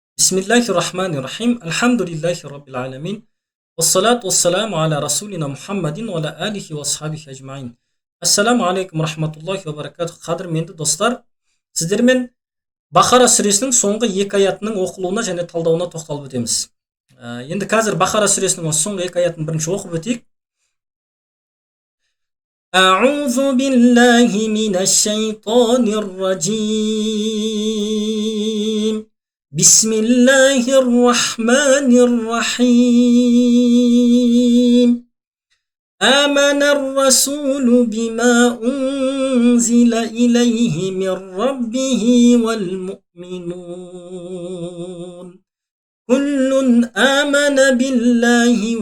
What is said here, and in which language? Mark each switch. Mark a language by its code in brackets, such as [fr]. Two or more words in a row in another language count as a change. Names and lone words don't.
[ar] بسم الله الرحمن الرحيم الحمد لله رب العالمين والصلاة والسلام على رسولنا محمد وعلى آله وصحبه أجمعين. السلام عليكم ورحمة الله وبركاته. [kk] Qadırменді достар, сіздермен Бақара сүресінің соңғы екі аятының оқылуына және талдауына тоқталып өтеміз. Енді қазір Бақара сүресінің осы соңғы екі аятын бірінші оқып өтейік. [ar] أعوذ بالله من الشيطان الرجيم. بسم الله الرحمن الرحيم. آمن الرسول بما أنزل إليه من ربه والمؤمنون كل آمن بالله